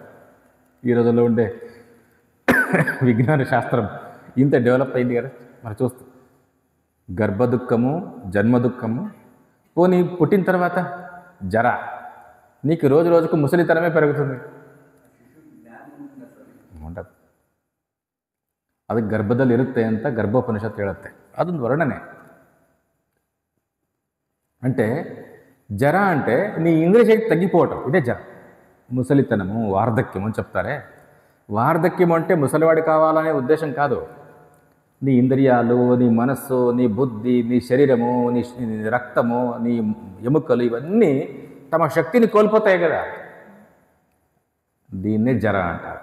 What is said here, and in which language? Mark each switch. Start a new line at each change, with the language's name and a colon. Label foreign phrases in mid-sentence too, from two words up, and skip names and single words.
Telugu: ఈ రోజుల్లో ఉండే విజ్ఞాన శాస్త్రం ఇంత డెవలప్ అయింది కదా. మరి చూస్తాం గర్భ దుఃఖము, జన్మ దుఃఖము. పోనీ పుట్టిన తర్వాత జర, నీకు రోజు రోజుకు ముసలితనమే పెరుగుతుంది. ఉండదు.
Kannada: ಅದು ಗರ್ಭದಲ್ಲಿ ಇರುತ್ತೆ ಅಂತ ಗರ್ಭೋಪನಿಷತ್ತು ಹೇಳುತ್ತೆ. ಅದೊಂದು ವರ್ಣನೆ.
Telugu: అంటే జర అంటే నీ ఇంద్రియ శక్తి తగ్గిపోవటం, ఇదే జర. ముసలితనము, వార్ధక్యం అని చెప్తారే. వార్ధక్యం అంటే ముసలివాడు కావాలనే ఉద్దేశం కాదు. నీ ఇంద్రియాలు, నీ మనస్సు, నీ బుద్ధి, నీ శరీరము, నీ రక్తము, నీ ఎముకలు ఇవన్నీ తమ శక్తిని కోల్పోతాయి కదా, దీన్నే జర అంటారు.